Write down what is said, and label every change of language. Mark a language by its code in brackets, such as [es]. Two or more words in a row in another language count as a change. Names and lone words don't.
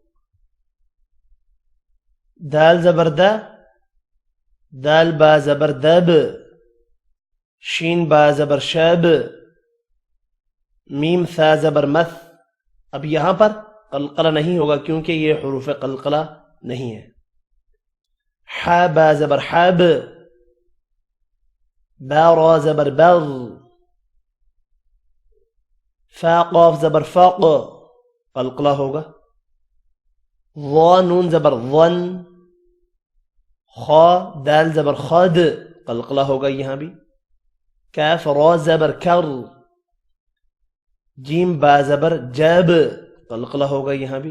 [ur] دال زبر دا، دال با زبر دب، شین با زبر شب، میم ثا زبر مث۔ اب یہاں پر قلقلہ نہیں ہوگا کیونکہ یہ حروف قلقلہ نہیں ہے۔ ح با زبر حب، با را زبر بغ، فا قاف زبر فق، قلقلہ ہوگا۔ ضا نون زبر ظن، خا دال زبر خد، قلقلہ ہوگا یہاں بھی۔ کاف را زبر کر، جیم با زبر جب، قلقلہ ہوگا یہاں بھی۔